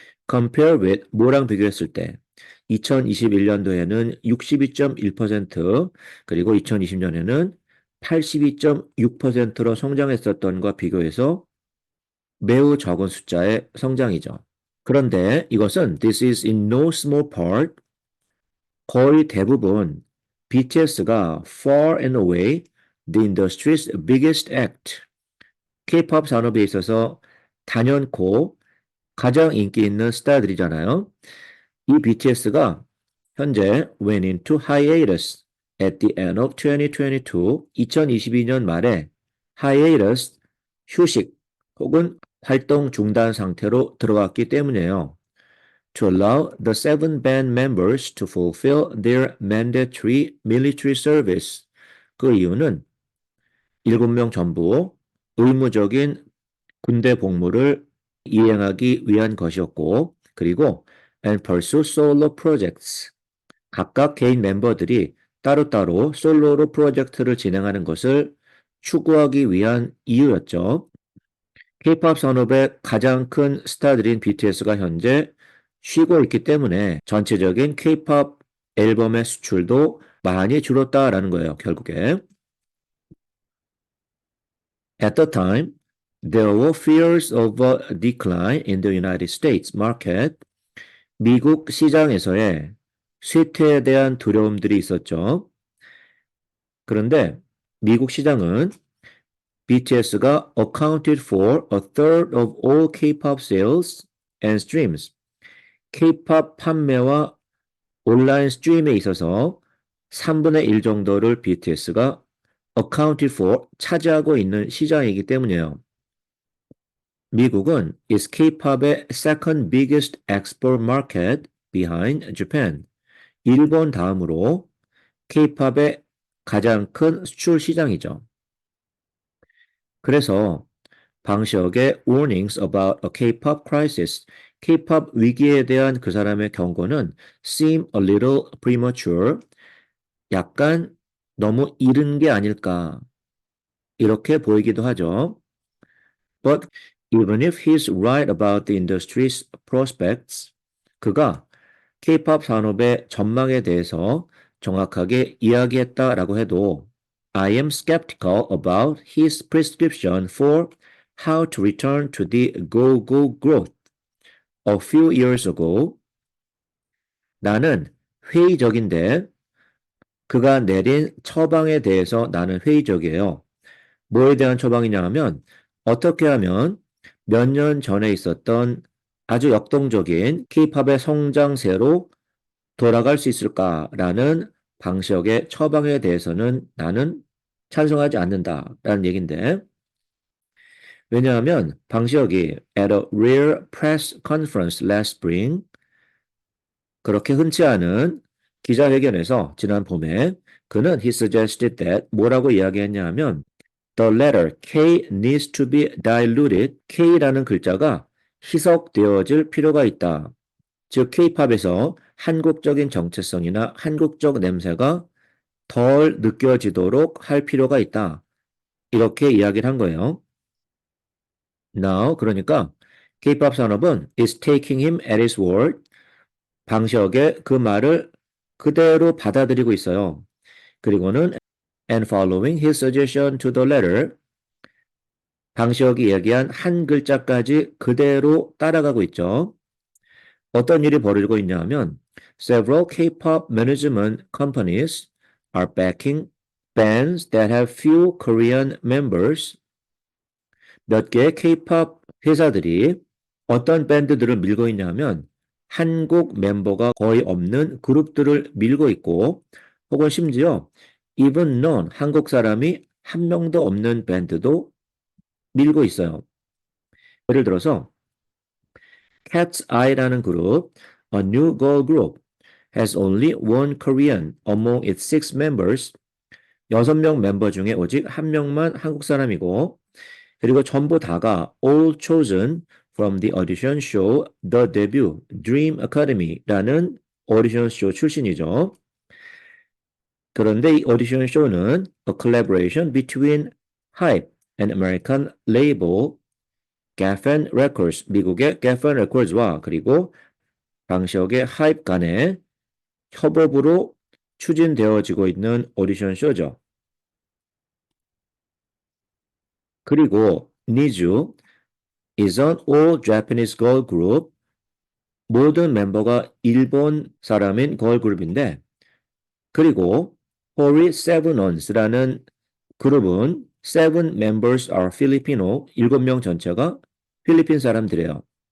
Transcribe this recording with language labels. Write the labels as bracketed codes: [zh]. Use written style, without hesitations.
[en] Compare with, [ko] 뭐랑 비교했을 때 2021년도에는 62.1%, 그리고 2020년에는 82.6%로 성장했었던과 비교해서 매우 적은 숫자의 성장이죠. 그런데 이것은 [en] this is in no small part, [ko] 거의 대부분 BTS가 [en] far and away the industry's biggest act, [ko] K-pop 산업에 있어서 단연코 가장 인기 있는 스타들이잖아요. 이 BTS가 현재 [en] went into hiatus at the end of 2022, [ko] 2022년 말에 hiatus, 휴식 혹은 활동 중단 상태로 들어갔기 때문이에요. [en] To allow the seven band members to fulfill their mandatory military service. [ko] 그 이유는 7명 전부 의무적인 군대 복무를 이행하기 위한 것이었고, 그리고 [en] and pursue solo projects. [ko] 각각 개인 멤버들이 따로따로 솔로로 프로젝트를 진행하는 것을 추구하기 위한 이유였죠. K-팝 산업의 가장 큰 스타들인 BTS가 현재 쉬고 있기 때문에 전체적인 K-팝 앨범의 수출도 많이 줄었다라는 거예요, 결국에. [en] At the time, there were fears of a decline in the United States market. [ko] 미국 시장에서의 쇠퇴에 대한 두려움들이 있었죠. 그런데 미국 시장은 [en] BTS가 accounted for a third of all K-pop sales and streams. [ko] K-팝 판매와 온라인 스트림에 있어서 3분의 1 정도를 BTS가 [en] accounted for, [ko] 차지하고 있는 시장이기 때문이에요. 미국은 [en] is K-팝의 second biggest export market behind Japan. [ko] 일본 다음으로 K-팝의 가장 큰 수출 시장이죠. 그래서 방시혁의 [en] warnings about a K-pop crisis, [ko] K-pop 위기에 대한 그 사람의 경고는 [en] seem a little premature, [ko] 약간 너무 이른 게 아닐까 이렇게 보이기도 하죠. [en] But even if he's right about the industry's prospects, [ko] 그가 K-pop 산업의 전망에 대해서 정확하게 이야기했다라고 해도 [en] I am skeptical about his prescription for how to return to the go-go growth. A few years ago, [ko] 나는 회의적인데 그가 내린 처방에 대해서 나는 회의적이에요. 뭐에 대한 처방이냐 하면 어떻게 하면 몇 년 전에 있었던 아주 역동적인 K-팝의 성장세로 돌아갈 수 있을까라는 방시혁의 처방에 대해서는 나는 찬성하지 않는다라는 얘긴데 왜냐하면 방시혁이 [en] at a rare press conference last spring [ko] 그렇게 흔치 않은 기자회견에서 지난 봄에 그는 [en] he suggested that [ko] 뭐라고 이야기했냐 하면 [en] the letter K needs to be diluted. [ko] K라는 글자가 희석되어질 필요가 있다. 즉 K-팝에서 한국적인 정체성이나 한국적 냄새가 덜 느껴지도록 할 필요가 있다. 이렇게 이야기를 한 거예요. [en] Now, [ko] 그러니까 K-팝 산업은 [en] is taking him at his word. [ko] 방시혁의 그 말을 그대로 받아들이고 있어요. 그리고는 [en] and following his suggestion to the letter, [ko] 방시혁이 얘기한 한 글자까지 그대로 따라가고 있죠. 어떤 일이 벌어지고 있냐 하면 [en] several K-pop management companies are backing bands that have few Korean members. [ko] 몇 개의 K-pop 회사들이 어떤 밴드들을 밀고 있냐 하면 한국 멤버가 거의 없는 그룹들을 밀고 있고 혹은 심지어 [en] even known [ko] 한국 사람이 한 명도 없는 밴드도 밀고 있어요. 예를 들어서 [en] Cat's Eye라는 그룹, a new girl group, has only one Korean among its six members. [ko] 6명 멤버 중에 오직 한 명만 한국 사람이고 그리고 전부 다가 [en] all chosen from the audition show The Debut Dream Academy [ko] 라는 오디션 쇼 출신이죠. 그런데 이 오디션 쇼는 [en] a collaboration between HYBE and American label Geffen Records, [ko] 미국의 Geffen Records와 그리고 방시혁의 HYBE 간의 협업으로 추진되어지고 있는 오디션 쇼죠. 그리고 [en] 니즈 is an all Japanese girl group. [ko] 모든 멤버가 일본 사람인 걸그룹인데 그리고 Holy Seven Ons라는 그룹은 [en] seven members are Filipino. [ko] 7명 전체가 필리핀 사람들이에요.